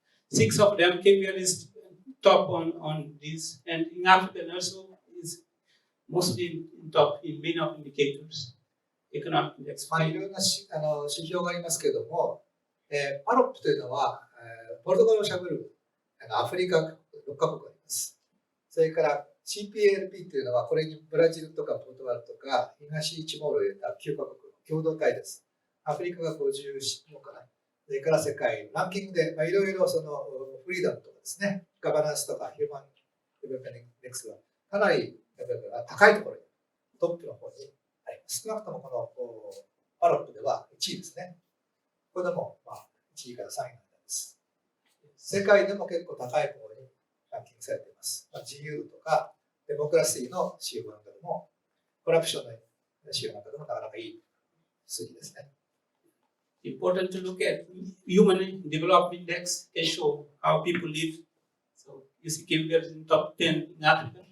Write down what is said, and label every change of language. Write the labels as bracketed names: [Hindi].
[English] 6 of them. Cape Verde is top on these, and in Africa also is mostly in top in many of indicators. Economic index. [Japanese] いろんな指標がありますけれども、パロップというのは、ポルトガルをしゃべるアフリカ6カ国あります。それから CPLP というのは、これにブラジルとかポルトガルとか東チモールを入れた9カ国の共同体です。アフリカが54かな。それから世界ランキングで、いろいろそのフリーダムとかですね、ガバナンスとかヒューマンデベロップメントインデックスはかなり高いところに、トップの方にあります。少なくともこのパロップでは1位ですね。これでも1位から3位なんです。世界でも結構高い方にランキングされています。自由とかデモクラシーの指標なんかでも、コラプションの指標なんかでもなかなかいい数字ですね。 [English] Important to look at human development index can show how people live. So you see Cape Verde is in top 10 in Africa.